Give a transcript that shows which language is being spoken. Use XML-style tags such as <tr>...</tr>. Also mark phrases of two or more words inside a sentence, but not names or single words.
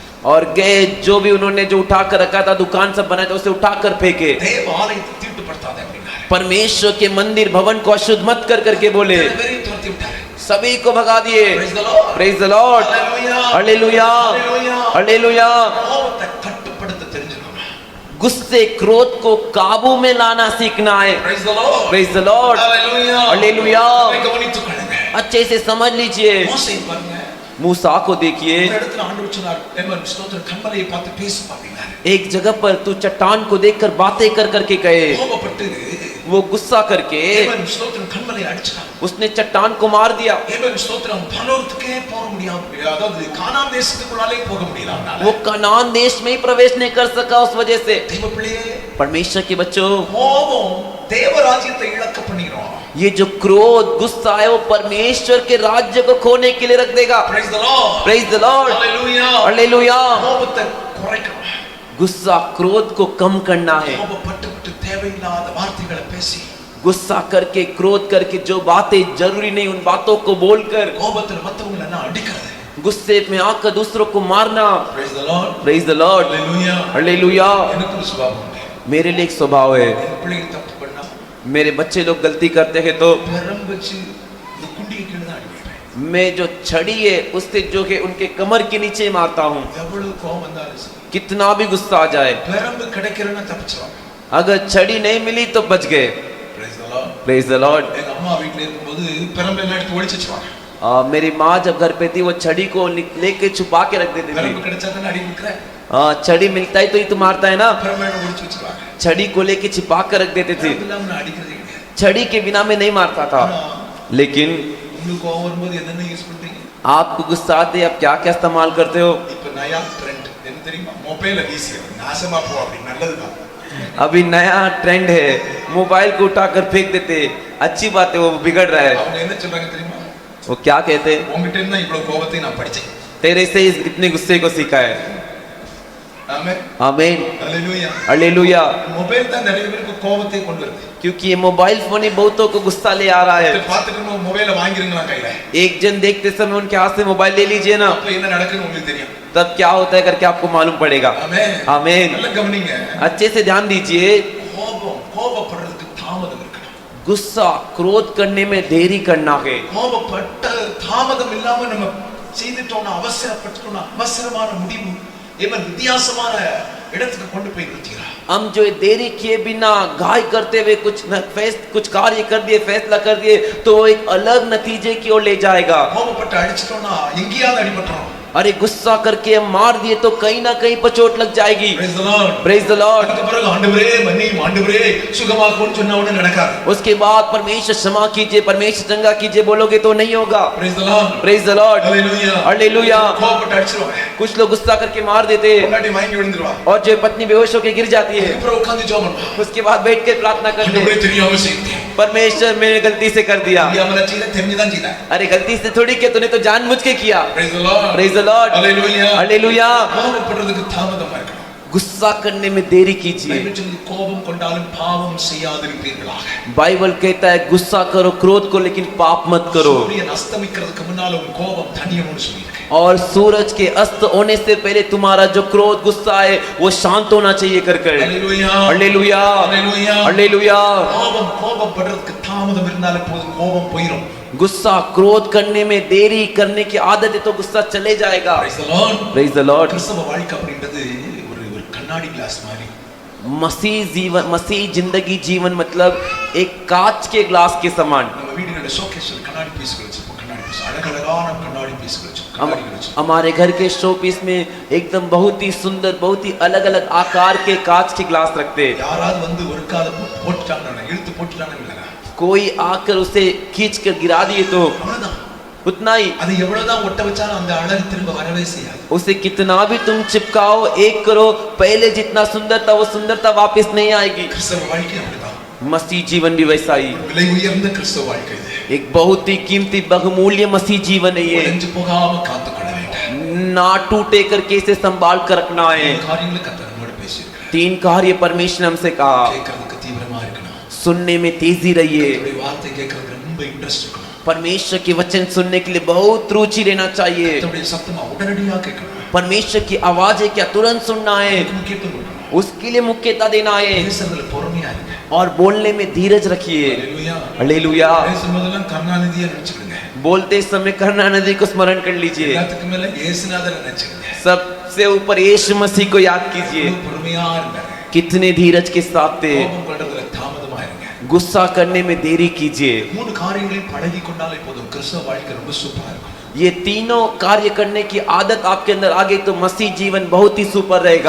<hi>और गए जो भी उन्होंने जो उठा कर रखा था, दुकान सब बनाया था उसे उठा कर फेंके।</hi> <ta>தேவ ஆலயத்தை தீட்டுப்படுத்தாதே அப்படின்னாரு.</ta> <hi>परमेश्वर के मंदिर भवन को अशुद्ध मत कर करके बोले,</hi> <ta>வெறியை துரத்தி விட்டாரு.</ta> <hi>सभी को भगा दिए।</hi> <en>Praise the Lord. Praise the Lord. Hallelujah. हालेलुया। Hallelujah. हालेलुया।</en> <ta>கோபத்தை கட்டுப்படுத்த தெரிஞ்சுக்கணும்.</ta> <hi>गुस्से क्रोध को काबू में लाना सीखना है।</hi> <en>Praise the Lord. Praise the Lord. Hallelujah. Hallelujah.</en> <ta>இதை கவனித்துக் கொள்ளுங்க.</ta> <hi>अच्छे से समझ लीजिए।</hi> <ta>மோசே பாருங்க,</ta> <hi>मूसा को देखिए,</hi> <ta>ஒரு இடத்துல ஆண்டவர் சொன்னார், தேவன் ஸ்தோத்திரம், கண்மலையை பார்த்து பேசு அப்படின்னாரு.</ta> <hi>एक जगह पर तू चट्टान को देखकर बातें कर करके कहे।</hi> <ta>கோபப்பட்டு</ta> <hi>वो गुस्सा करके</hi> <ta>தேவன் ஸ்தோத்திரம் கண்மலையை அடிச்சார்.</ta> <hi>उसने चट्टान को मार दिया।</hi> <ta>தேவன் ஸ்தோத்திரம் பரலோகத்துக்கே போக முடியாம, அதாவது கானான் தேசத்துக்குள்ளாலே போக முடியல அவனால.</ta> <hi>वो कनान देश में ही प्रवेश नहीं कर सका उस वजह से।</hi> <ta>தேவ பிள்ளையே,</ta> <hi>परमेश्वर के बच्चों,</hi> <ta>கோபம் தேவராஜ்யத்தை இழக்க பண்ணிரும்.</ta> <hi>ये जो क्रोध गुस्सा है वो परमेश्वर के राज्य को खोने के लिए रख देगा।</hi> <en>Praise the Lord. Praise the Lord. Hallelujah. हालेलुया।</en> <ta>கோபத்தை குறைக்கணும்.</ta> <hi>गुस्सा क्रोध को कम करना है।</hi> <ta>கோபப்பட்டு தேவையில்லாத வார்த்தைகளை பேசி,</ta> <hi>गुस्सा करके क्रोध करके जो बातें जरूरी नहीं उन बातों को बोलकर,</hi> <ta>கோபத்துல மத்தவங்களை எல்லாம் அடிக்கிறது.</ta> <hi>गुस्से में आकर दूसरों को मारना।</hi> <en>Praise the Lord. Praise the Lord. Hallelujah. हालेलुया।</en> <ta>எனக்கு ஒரு சுபாவம் உண்டு.</ta> <hi>मेरे लिए एक स्वभाव है,</hi> <ta>என் பிள்ளைங்க தப்பு பண்ணா</ta> <hi>मेरे बच्चे लोग गलती करते हैं तो</hi> <ta>பெரம் வச்சு இந்த குண்டியை கீழே தான் அடிப்பேன்.</ta> <hi>मैं जो छड़ी है उससे जो है उनके कमर के नीचे मारता हूँ।</hi> <ta>எவ்வளவு கோபம் வந்தாலும் சரி,</ta> <hi>कितना भी गुस्सा आ जाए,</hi> <ta>பெரம்பு கிடைக்கிறேன்னா தப்பிச்சிருவாங்க.</ta> <hi>अगर छड़ी नहीं मिली तो बच गए।</hi> <en>Praise the Lord. Praise the Lord.</en> <ta>எங்க அம்மா வீட்டுல இருக்கும்போது பெரம்பு எல்லாம் எடுத்து ஒளிச்சு வச்சுருவாங்க.</ta> <hi>मेरी माँ जब घर पे थी वो छड़ी को लेके छुपा के रख देती</hi> <ta>பெரம்பு</ta> <hi>थी।</hi> <ta>கிடைச்சா தானே அடி கொடுக்குறேன்.</ta> <hi>छड़ी मिलता है तो ही तो मारता है ना।</hi> <ta>பெரம்பு ஒளிச்சு வச்சுருவாங்க.</ta> <hi>छड़ी को लेके छिपा कर रख देते थे।</hi> <ta>பெரம்பு இல்லாம நான் அடிக்கிறதே கிடையாது.</ta> <hi>छड़ी के बिना मैं नहीं मारता था।</hi> <ta>ஆனா,</ta> <hi>लेकिन</hi> <ta>உங்களுக்கு கோபம் வரும்போது என்னென்ன யூஸ் பண்றீங்க?</ta> <hi>आपको गुस्सा आते आप क्या क्या इस्तेमाल करते हो?</hi> <ta>இப்ப நயா ட்ரெண்ட் என்ன தெரியுமா? மொபைல வீசிய நாசமா போ அப்படி நல்லதுதான்.</ta> <hi>अभी नया ट्रेंड है, मोबाइल को उठाकर फेंक देते। अच्छी बात है, वो बिगड़ रहा है।</hi> <ta>அவங்க என்ன சொல்றாங்க தெரியுமா?</ta> <hi>वो क्या कहते?</hi> <ta>உங்ககிட்ட இருந்தா இவ்வளவு கோபத்தை நான் படிச்சேன்.</ta> <hi>तेरे से इतने गुस्से को सीखा है।</hi> <ta>ஆமென்.</ta> <hi>आमीन</hi> <ta>ஹalleluya.</ta> <hi>हालेलुया।</hi> <ta>மொபைல் தான் நிறைய பேருக்கு கோபத்தை கொண்டு வருது.</ta> <hi>क्योंकि ये मोबाइल फोन ही बहुतों को गुस्सा ले आ रहा है।</hi> <ta>பார்த்துட்டு நம்ம மொபைலை வாங்கிருங்களா கையில.</ta> <hi>एक जन देखते समय उनके हाथ से मोबाइल ले लीजिए ना,</hi> <ta>அப்ப என்ன நடக்குன்னு உங்களுக்கு தெரியும்.</ta> <hi>तब क्या होता है करके आपको मालूम पड़ेगा।</hi> <ta>ஆமென்.</ta> <hi>आमीन।</hi> <ta>நல்லா கவனிங்க.</ta> <hi>अच्छे से ध्यान दीजिए।</hi> <ta>கோபப்படுறதுக்கு தாமதம் இருக்கணும்.</ta> <hi>गुस्सा क्रोध करने में देरी करना है।</hi> <ta>கோபப்பட்ட தாமதம் இல்லாம நம்ம செய்துட்டோம்னா அவசரப்பட்டுட்டோம்னா அவசரமான முடிவு இவன் வித்தியாசமான இடத்துக்கு கொண்டு போய் நிறுத்திக்கிறான்.</ta> <hi>हम जो ये देरी किए बिना घाय करते हुए कुछ कार्य कर दिए, फैसला कर दिए, तो वो एक अलग नतीजे की ओर ले जाएगा।</hi> <ta>கோபப்பட்டு அடிச்சிட்டோம்னா எங்கேயாவது அடிபட்டுறோம்.</ta> <hi>अरे गुस्सा करके हम मार दिए तो कहीं ना कहीं पर चोट लग जाएगी।</hi> <en>Praise the Lord. Praise the Lord।</en> <ta>அதுக்கு பிறகு ஆண்டவரே மன்னியும் ஆண்டவரே சுகமாக்குன்னு சொன்ன உடனே நடக்காது.</ta> <hi>उसके बाद परमेश्वर क्षमा कीजिए, परमेश्वर चंगा कीजिए बोलोगे तो नहीं होगा।</hi> <en>Praise the Lord. Praise the Lord। Hallelujah. हालेलुया।</en> <ta>கோபப்பட்டு அடிச்சிருவாங்க.</ta> <hi>कुछ लोग गुस्सा करके मार देते</hi> <ta>முன்னாடி மயங்கி விழுந்துருவா.</ta> <hi>और जो पत्नी बेहोश होकर गिर जाती है,</hi> <ta>அப்புறம் உட்கார்ந்து ஜெபம் பண்ணுவா.</ta> <hi>उसके बाद बैठ के प्रार्थना करते</hi> <ta>ஆண்டவரே</ta> <hi>हैं,</hi> <ta>தெரியாம செய்தேன்.</ta> <hi>परमेश्वर मैंने गलती से कर दिया।</hi> <ta>தெரியாமல செய்த தெரிஞ்சுதான் செய்தேன்.</ta> <hi>अरे गलती से थोड़ी किया, तूने तो जानबूझ के किया।</hi> <en>Praise the Lord. Praise the Lord। Hallelujah. हालेलुया।</en> <ta>கோபப்படுறதுக்கு தாமதமா இருக்கணும்.</ta> <hi>गुस्सा करने में देरी कीजिए।</hi> <ta>பைபிள் சொல்லுது கோபம் கொண்டாலும் பாவம் செய்யாதிருப்பீர்களாக.</ta> <hi>बाइबल कहता है गुस्सा करो क्रोध को, लेकिन पाप मत करो।</hi> <ta>சூரியன் அஸ்தமிக்கிறதுக்கு முன்னால உன் கோபம் தணியணும்னு சொல்லியிருக்கு.</ta> <hi>और सूरज के अस्त होने से पहले तुम्हारा जो क्रोध गुस्सा है वो शांत होना चाहिए कर कर।</hi> <en>Hallelujah. हालेलुया। Hallelujah. हालेलुया।</en> <ta>கோபப்படுறதுக்கு தாமதம் இருந்தாலே போதும் கோபம் போயிடும்.</ta> <hi>गुस्सा क्रोध करने में देरी करने की आदत है तो गुस्सा चले जाएगा।</hi> <en>Praise the Lord. Praise the Lord।</en> <ta>கிறிஸ்தவ வாழ்க்கை அப்படின்றது ஒரு கண்ணாடி கிளாஸ் மாதிரி.</ta> <hi>मसीह जिंदगी जीवन मतलब एक कांच के ग्लास के समान।</hi> <ta>நம்ம வீடுகளோட ஷோகேஸ்ல கண்ணாடி பீஸ்கள் வச்சிருப்போம். கண்ணாடி பீஸ் அழகழகான கண்ணாடி பீஸ்கள் வச்சிருப்போம். கண்ணாடிகள் வச்சிருப்போம்.</ta> <hi>हमारे घर के शो पीस में एकदम बहुत ही सुंदर, बहुत ही अलग अलग आकार के कांच के ग्लास रखते हैं।</hi> <ta>யாராவது வந்து ஒரு கால போட்டுட்டாங்கன்னா இழுத்து போட்டுட்டாங்கன்னா இல்லையா</ta> <hi>कोई आकर उसे खींच कर गिरा दिए तो</hi> <ta>அவ்வளவுதான்.</ta> <hi>उतना ही।</hi> <ta>அது எவ்வளவுதான் ஒட்ட வச்சாலும் அந்த அழகு திரும்ப வரவே செய்யாது.</ta> <hi>उसे कितना भी तुम चिपकाओ, एक करो, पहले जितना सुंदर था वो सुंदरता वापस नहीं आएगी।</hi> <ta>கிறிஸ்தவ வாழ்க்கை அப்படிதான்.</ta> <hi>मसीह जीवन भी वैसा ही।</hi> <ta>விலை உயர்ந்த கிறிஸ்தவ வாழ்க்கை இது.</ta> <hi>एक बहुत ही कीमती बहुमूल्य मसीह जीवन है ये।</hi> <ta>உடைஞ்சு போகாம காத்துக்கொள்ள வேண்டும்.</ta> <hi>ना टूटे करके इसे संभाल कर रखना है।</hi> <ta>இந்த காரியங்களை கர்த்தர் நம்மோடு பேசியிருக்கிறார்.</ta> <hi>3 कार्य परमेश्वर ने हमसे कहा।</hi> <ta>கேட்கறதுக்கு தீவிரமா இருக்கணும்.</ta> <hi>सुनने में तेजी रहिए।</hi> <ta>கர்த்தருடைய வார்த்தை கேட்கறதுக்கு ரொம்ப இன்ட்ரெஸ்ட் இருக்கணும்.</ta> <hi>परमेश्वर के वचन सुनने के लिए बहुत रुचि लेना चाहिए।</hi> <ta>கர்த்தருடைய சத்தமா உடனடியா கேட்கணும்.</ta> <hi>परमेश्वर की आवाज है क्या तुरंत सुनना है,</hi> <ta>அதுக்கு முக்கியத்துவம் கொடுக்கணும்.</ta> <hi>उसके लिए मुख्यता देना है।</hi> <ta>பேசுறதுல பொறுமையா இருங்க.</ta> <hi>और बोलने में धीरज रखिए।</hi> <ta>ஹalleluya.</ta> <hi>हालेलुया।</hi> <ta>பேசும்போதெல்லாம் கருணாநிதியை நினைச்சுக்கிடுங்க.</ta> <hi>बोलते समय करुणानिधि को स्मरण कर लीजिए।</hi> <ta>எல்லாத்துக்கு மேல இயேசுநாதரை நினைச்சுக்கிடுங்க.</ta> <hi>सबसे ऊपर यीशु मसीह को याद कीजिए।</hi> <ta>பொறுமையா இருங்க.</ta> <hi>कितने धीरज के साथ थे।</hi> <ta>கோபம் கொள்றதுல தாமதமா இருங்க.</ta> <hi>गुस्सा करने में देरी कीजिए।</hi> <ta>மூணு காரியங்களையும் பழகி கொண்டாலே போதும் கிறிஸ்தவ வாழ்க்கை ரொம்ப சூப்பரா இருக்கும்.</ta> <hi>ये तीनों कार्य करने की आदत आपके अंदर आ गई तो मसीह जीवन बहुत ही सुपर रहेगा।</hi>